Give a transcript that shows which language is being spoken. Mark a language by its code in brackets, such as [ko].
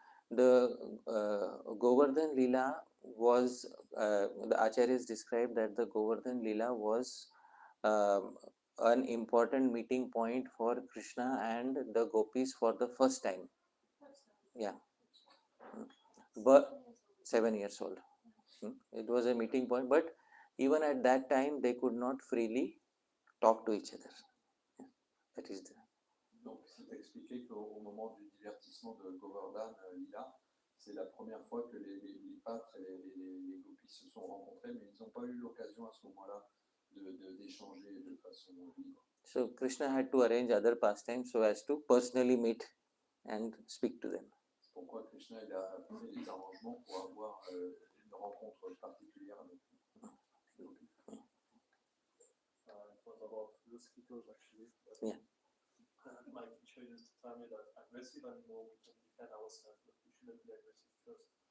[en] The Govardhan Lila was, the Acharyas described that the Govardhan Lila was an important meeting point for Krishna and the gopis for the first time. Yeah. But 7 years old. It was a meeting point, but even at that time they could not freely talk to each other. That is the. [fr] Donc c'est expliqué qu'au moment du divertissement de Govardhan Lila, c'est la première fois que les pâtres et les gopis se sont rencontrés, mais ils n'ont pas eu l'occasion à ce moment-là d'échanger de façon libre. [en] So Krishna had to arrange other pastimes so as to personally meet and speak to them. [fr] C'est pourquoi Krishna il a fait des arrangements pour avoir une rencontre particulière avec eux. [en] It was about mosquitoes actually. Yeah. My teacher used to tell me that aggressive animal we can defend ourselves, but we shouldn't be aggressive first.